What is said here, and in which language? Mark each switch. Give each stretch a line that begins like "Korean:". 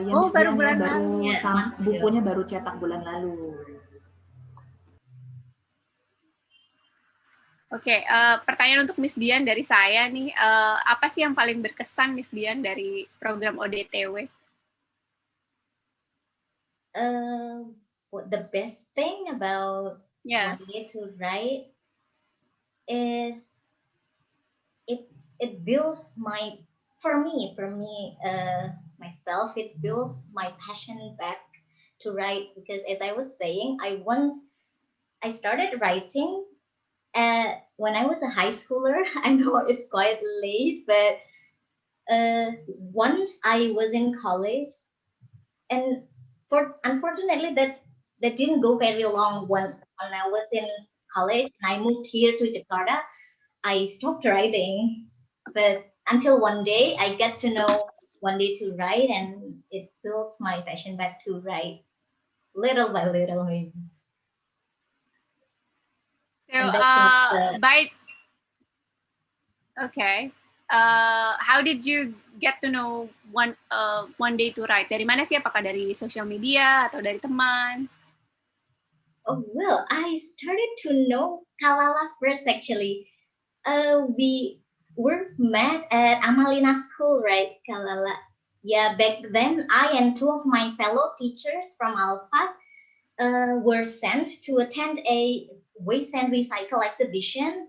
Indonesian: Baru bulan lalu. Bukunya baru cetak bulan lalu. Oke, pertanyaan untuk Miss Dian dari saya nih, apa sih yang paling berkesan Miss Dian dari program ODTW?
English: The best thing about to write is it builds for me, myself, it builds my passion back to write, because as I was saying, I started writing when I was a high schooler. I know it's quite late, but once I was in college, and unfortunately that didn't go very long. When I was in college and I moved here to Jakarta, I stopped writing. But until one day I get to know one day to write, and it builds my passion back to write little by little, maybe. So, And that's okay. How did you get to know one day to write?
Indonesian: Dari mana sih? Apakah dari sosial media atau dari teman?
English: Oh, well, I started to know Kalala first, actually. We were met at Amalina School, right, Kalala? Yeah, back then, I and two of my fellow teachers from Alpha were sent to attend a waste and recycle exhibition.